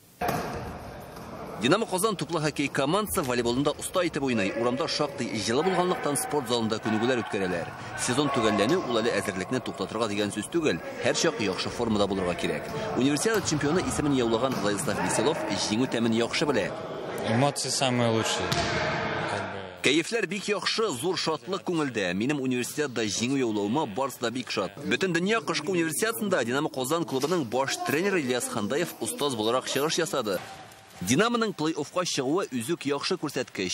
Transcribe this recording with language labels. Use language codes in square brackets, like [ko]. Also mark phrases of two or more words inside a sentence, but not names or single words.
[tt] Динамо Казан туплы хоккей командасы волейболында уста итеп уйный. Урамда шактый җылы булганлыктан спорт залында күнегүләр үткәрәләр. Сезон төгәлләнү ул әле әзерлекне туктатырга дигән сүз түгел, һәр чак яхшы формада булырга кирәк. Универсиада чемпионы исемен яулаган Владислав Веселов җиңү тәмен яхшы белә. [ru] Эмоции самые лучшие. [tt] Кәефләр бик яхшы, зур шатлык күңелдә. Минем университетта җиңү яулауыма барысы да бик шат. Бөтен дөнья кышкы университетында Динамо Казан клубының баш тренеры Ильяс Хандаев устаз буларак чыгыш ясады. Динамоның плей-оффка чыгуы үзүк яхшы күрсәткеч.